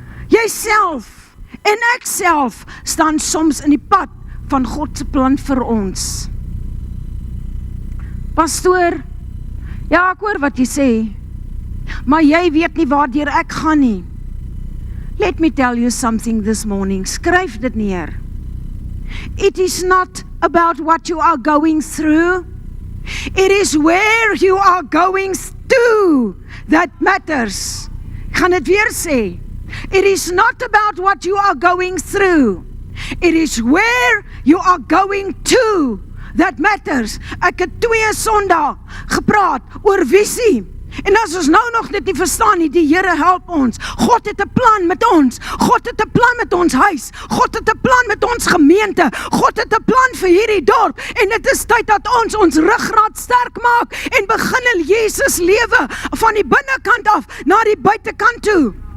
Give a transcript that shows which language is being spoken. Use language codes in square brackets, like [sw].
[af] Jyself en ek self staan soms in die pad van God se plan vir ons. Pastoor, ja, ek hoor wat jy sê, maar jy weet nie waardeur ek gaan nie. [en] Let me tell you something this morning. [af] Skryf dit neer. [en] It is not about what you are going through. It is where you are going to that matters. [af] Ek gaan dit weer sê. [en] It is not about what you are going through. It is where you are going to that matters. [af] Ek het 2 Sondae gepraat oor visie. En as ons nou nog dit nie verstaan nie, die Here help ons. God het 'n plan met ons. God het 'n plan met ons huis. God het 'n plan met ons gemeente. God het 'n plan vir hierdie dorp. En dit is tyd dat ons ruggraat sterk maak en begin Jesus lewe van die binnekant af na die buitekant toe.